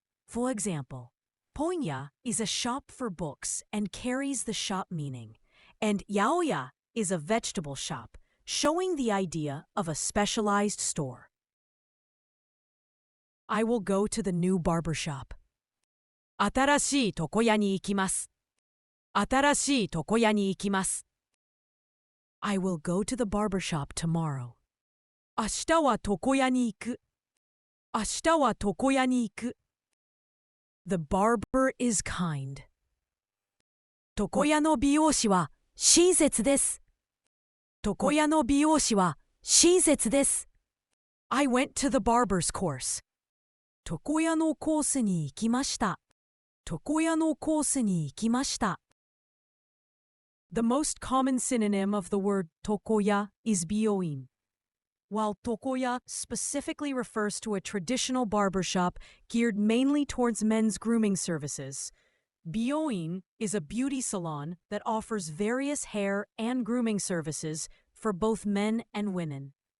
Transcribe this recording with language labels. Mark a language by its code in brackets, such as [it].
[en] For example, ponya is a shop for books and carries the shop meaning, and yaoya is a vegetable shop, showing the idea of a specialized store. I will go to the new barber shop. [ja] 新しい床屋に行きます。新しい床屋に行きます。 [en] I will go to the barber shop tomorrow. [ja] 明日は床屋に行く。明日は床屋に行く。 [en] The barber is kind. [ja] 床屋の美容師は親切です。床屋の美容師は親切です。 [en] I went to the barber's course. [ja] 床屋のコースに行きました。床屋のコースに行きました。 [en] The most common synonym of the word tokoya is bioin. While tokoya specifically refers to a traditional barbershop geared mainly towards men's grooming services, bioin is a beauty salon that offers various hair and grooming services for both men and women.